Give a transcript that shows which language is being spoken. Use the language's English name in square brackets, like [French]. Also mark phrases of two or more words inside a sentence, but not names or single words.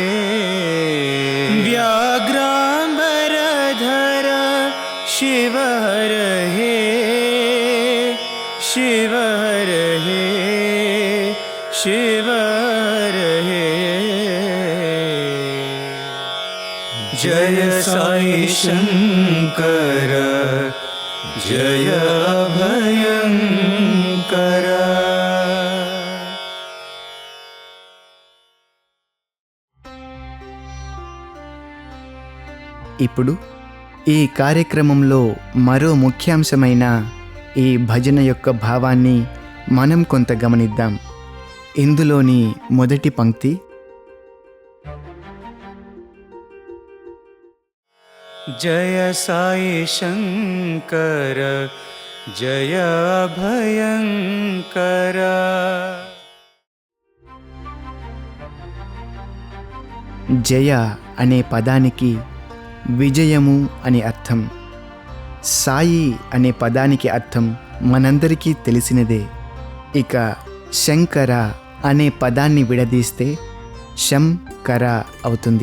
[Sanskrit] व्याघ्रांबरधर शिव हर हे शिव हर हे शिव हर हे जय साई शंकर जय भयंकर [Telugu] ఇప్పుడు ఈ కార్యక్రమంలో మరో ముఖ్యాంశమైన ఈ భజన యొక్క భావాన్ని మనం కొంత గమనిద్దాం. ఇందులోని మొదటి పంక్తి [Sanskrit] जय साई शंकर जय भयंकर [Telugu] జయ అనే పదానికి విజయము అని అర్థం. సాయి అనే పదానికి అర్థం మనందరికీ తెలిసినదే. ఇక శంకర అనే పదాన్ని విడదీస్తే శంకర అవుతుంది.